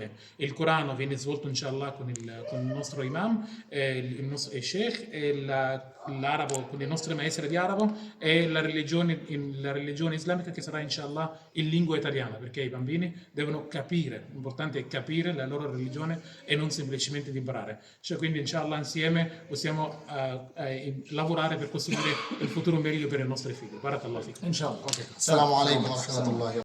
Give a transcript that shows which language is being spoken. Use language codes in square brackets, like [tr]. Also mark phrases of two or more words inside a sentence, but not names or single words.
[it] Il Corano viene svolto inshallah con il nostro imam, il nostro sheikh, e l'arabo con i nostri maestri di arabo, e la religione islamica che sarà inshallah in lingua italiana, perché i bambini devono capire, l'importante è capire la loro religione e non semplicemente di imparare. Cioè, quindi inshallah insieme possiamo lavorare per costruire il futuro meglio per i nostri figli. [ar] بارك الله فيكم. Inshallah. Okay. السلام عليكم ورحمة الله.